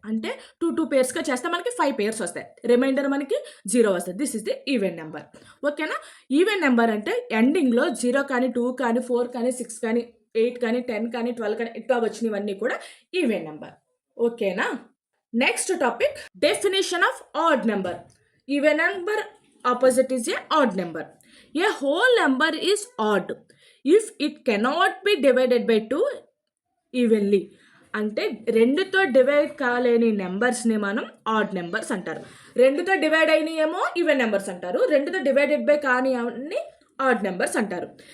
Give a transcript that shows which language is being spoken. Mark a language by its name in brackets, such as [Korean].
[Telugu] అంటే 2 పేర్స్గా చేస్తే మనకి 5 పేర్స్ వస్తాయి. రిమైండర్ మనకి 0 వస్తుంది. [English] This is the even number. [Telugu] ఓకేనా? ఈవెన్ నెంబర్ అంటే ఎండింగ్లో 0 కానీ 2 కానీ 4 కానీ 6 కానీ 8 కానీ 10 కానీ 12 కానీ ఇట్లా వచ్చినవన్నీ కూడా ఈవెన్ నెంబర్. ఓకేనా? [English] Next topic definition of odd number. Even number opposite is a odd number. A whole number is odd if it cannot be divided by 2 evenly. [Telugu] అంటే 2తో డివైడ్ కాలేని నెంబర్స్ని మనం ఆడ్ నెంబర్స్ అంటారు. 2తో డివైడ్ అయినాయేమో ఈవెన్ నెంబర్స్ అంటారు. 2తో divided by కాని అన్ని odd numbers అంటారు.